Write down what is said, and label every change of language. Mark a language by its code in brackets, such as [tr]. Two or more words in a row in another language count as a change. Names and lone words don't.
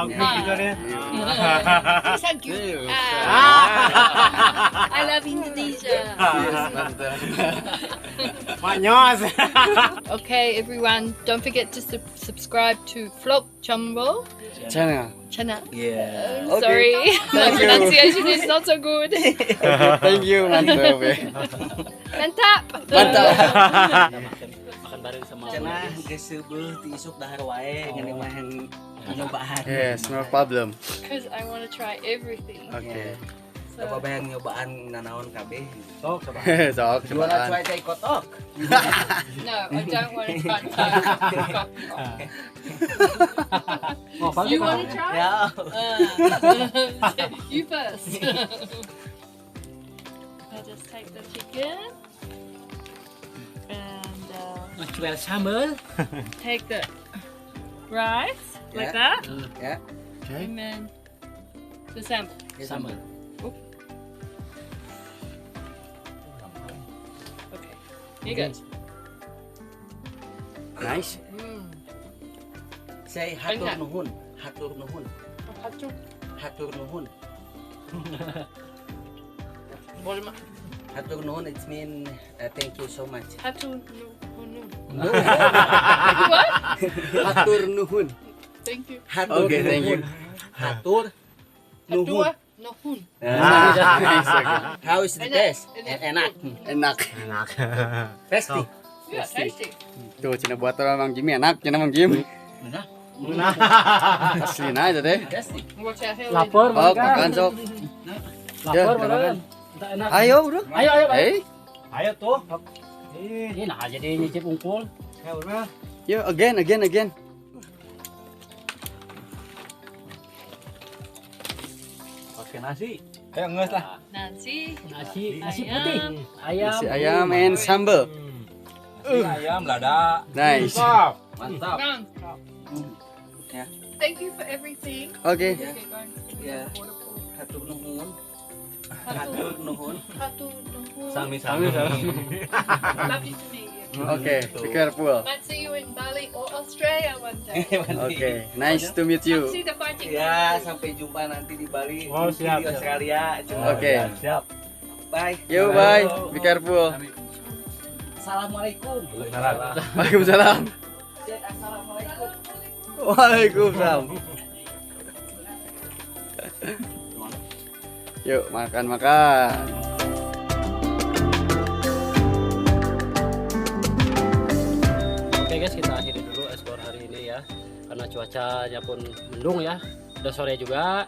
[en] He's so cute. I love Indonesia. Okay, everyone, don't forget to subscribe to Vlog Channel. Channel. Yeah. Sorry, my pronunciation is not so good. Thank you, [id] mantap ya. Mantap. Makan bareng sama [su] Cenah geus seubeul ti isuk dahar wae ngeuni mah nyobaan. [en] Yes, no problem. Because I want to try everything. Oke. So, [su] Apa bayang nyobaan nanaon kabeh. Sok coba. Sok, [en] You wanna cobaan. try take kotok? no, I don't want to try. Oh, You want to try? Ya. You first. I'll just take the chicken and [id] Jual sambal. [en] take the rice like Yeah. that, Ya. and then the salmon. Sambal. Okay, here goes. Nice. Say hatur Enak. [su] nuhun. Hatur nuhun. Hatur nuhun. Boleh mak? Hatur nuhun [en] it mean thank you so much. [su] Hatu no. [en] What? [su] Hatur nuhun. [en] Thank you. [su] Hatur [en] Okay, thank you. [su] nuhun. Hatur nuhun. Hatua nohun. [en] Nice, okay. How is the Enak. taste? Enak. Enak. Enak. Tasty. Yeah, tasty. [id] Tuh, Cina buat orang Mang Jimmy enak, Cina Mang Jim. Asli nah itu teh. [en] Tasty. Watch out, Haley. [id] Lapor Oh, makan sok. Ya, Lapor makan. makan. Tak enak. Ayo, bro. Ayo. Hey, Ayo tuh. Ini nah jadi nyicip unggul. [en] yo again. [id] Pakai nasi. Ayo nges lah. Nasi. Nasi Ayam. putih. Ayam. Nasi ayam and sambal. Ayam lada. [en] Nice. Mantap. Round. Yeah. Thank you for everything. Oke. Yeah. Okay, guys. Yeah. [su] Hatur nuhun. Hatur nuhun. Hatu nuhun. Sami-sami. [en] Love you to meet you. Oke, be careful. Might see you in Bali or Australia one day. Oke, nice to meet you. See the fighting. [id] Ya, sampai jumpa nanti di Bali, Oh, mungkin siap, di siap. Australia. Oke. Siap. [en] Bye. Yo, bye. Be careful. [id] Assalamualaikum. Waalaikumsalam. Cek assalamualaikum. Waalaikumsalam. Yuk, makan-makan. Oke guys, kita akhiri dulu ekspor hari ini ya, karena cuacanya pun mendung ya, udah sore juga.